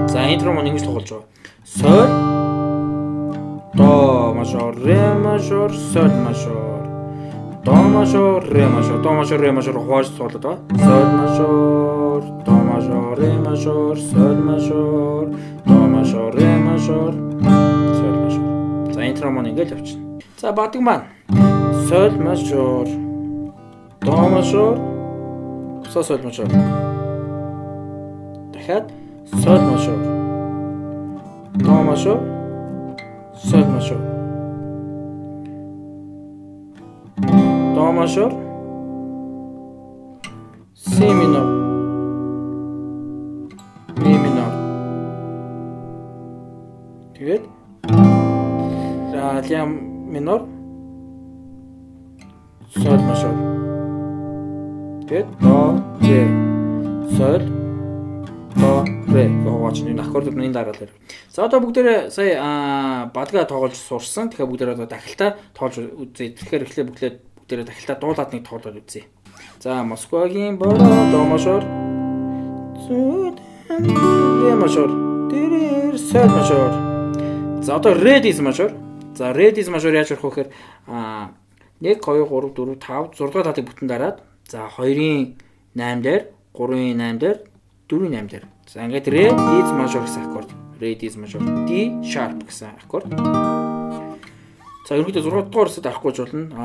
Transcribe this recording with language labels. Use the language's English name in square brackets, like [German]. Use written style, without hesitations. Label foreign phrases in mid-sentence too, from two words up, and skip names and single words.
[Mongolian] интро маань ингэж тоглож байгаа. [Russian] Соль до мажор ре мажор соль мажор до мажор ре мажор до мажор ре мажор [Mongolian] хувааж тоглоод байгаа. [Russian] Соль мажор до мажор ре мажор соль мажор до мажор ре мажор соль мажор. [Mongolian] За интро маань ингэж явчихна. За бадаг маань [Russian] соль мажор до мажор соль мажор. Дахиад соль мажор до мажор соль мажор до мажор си минор ми минор. Тэгээд ля минор соль мажор. [Mongolian] Тэгээд [Russian] до ре соль до ре [Mongolian] гооч энэ аккордууд энэ дараалал. За одоо бүгдээрээ сая бадгаа тоглож суурсан. Тэгэхээр бүгдээрээ одоо дахилтаа тоолж үзье. Тэгэхээр эхлээ бүгдээрээ дахилтаа дуулаад нэг тоглоод үзье. За Москвагийн бороо [Russian] до мажор ре мажор тэр соль мажор. [Mongolian] За одоо [Russian] ре диез мажор. [Mongolian] За [Russian] ре диез мажор [Mongolian] яаж ярих вэ гэхээр 1 2 3 4 5 6 дугаар татыг бүтэн дараад за 2-ын 8 дээр 3-ын 8 дээр 4-ийн 8 дээр. За ингээд [Russian] ре диез мажор [Mongolian] гэсэн аккорд. [Russian] Ре диез мажор. [English] D sharp [Mongolian] гэсэн аккорд. За ерөнхийдөө 6 дугаар усад авахгүй ч болно.